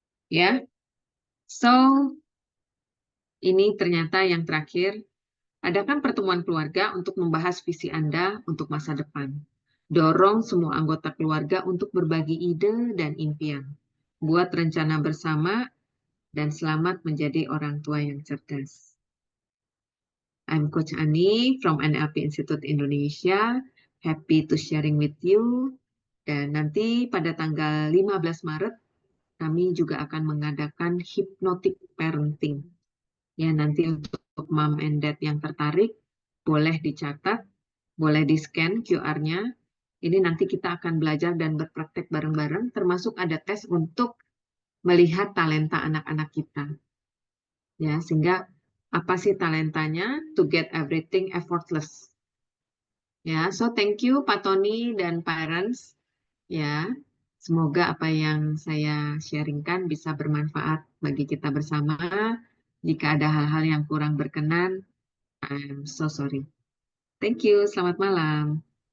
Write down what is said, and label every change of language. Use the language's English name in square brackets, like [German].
[Indonesian] Ya, so ini ternyata yang terakhir. Adakan pertemuan keluarga untuk membahas visi Anda untuk masa depan. Dorong semua anggota keluarga untuk berbagi ide dan impian. Buat rencana bersama dan selamat menjadi orang tua yang cerdas. [English] I'm Coach Ani from NLP Institute Indonesia. Happy to sharing with you. [Indonesian] Dan nanti pada tanggal 15 Maret kami juga akan mengadakan hypnotic parenting. Ya, nanti untuk mom and dad yang tertarik boleh dicatat, boleh di-scan QR-nya. Ini nanti kita akan belajar dan berpraktek bareng-bareng, termasuk ada tes untuk melihat talenta anak-anak kita. Ya, sehingga apa sih talentanya? [English] To get everything effortless. Ya, so thank you Pak Tony dan parents. [Indonesian] Ya, semoga apa yang saya sharingkan bisa bermanfaat bagi kita bersama. Jika ada hal-hal yang kurang berkenan, [English] I'm so sorry. Thank you, [Indonesian] selamat malam.